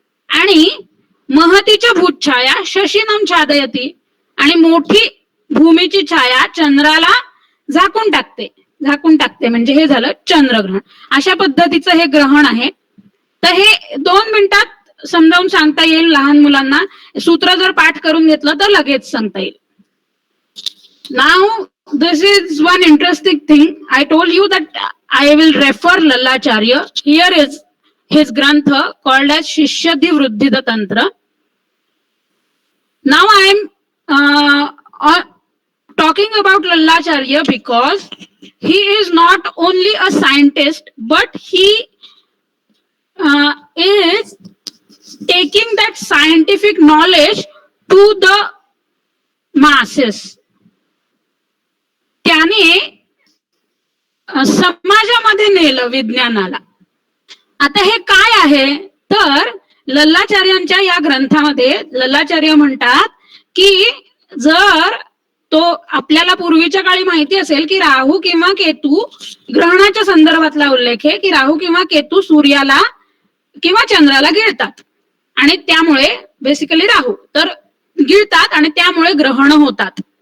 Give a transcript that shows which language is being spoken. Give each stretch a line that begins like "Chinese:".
Marathi: आणि महतीच्या
Sanskrit: भूतछाया शशीनम छादयती
Marathi: आणि मोठी भूमीची छाया चंद्राला झाकून टाकते म्हणजे हे झालं चंद्रग्रहण. अशा पद्धतीचं हे ग्रहण आहे. तर हे 2 मिनिटात समजावून सांगता येईल लहान मुलांना. सूत्र जर पाठ करून घेतलं तर लगेच सांगता येईल.
English: नाव this is one interesting thing. I told you that I will refer Lallacharya. Here is his grantha called as Shishyadhi Vruddhida Tantra. Now I am talking about Lallacharya because he is not only a scientist but he is taking that scientific knowledge to the masses.
Marathi: त्याने समाजामध्ये नेलं विज्ञानाला. आता हे काय आहे तर लल्लाचार्यांच्या या ग्रंथामध्ये लल्लाचार्य म्हणतात की जर तो आपल्याला पूर्वीच्या काळी माहिती असेल की राहू किंवा केतू ग्रहणाच्या संदर्भातला उल्लेख आहे की राहू किंवा केतू सूर्याला किंवा चंद्राला गिळतात आणि त्यामुळे बेसिकली राहू तर गिळतात आणि त्यामुळे ग्रहण होतात.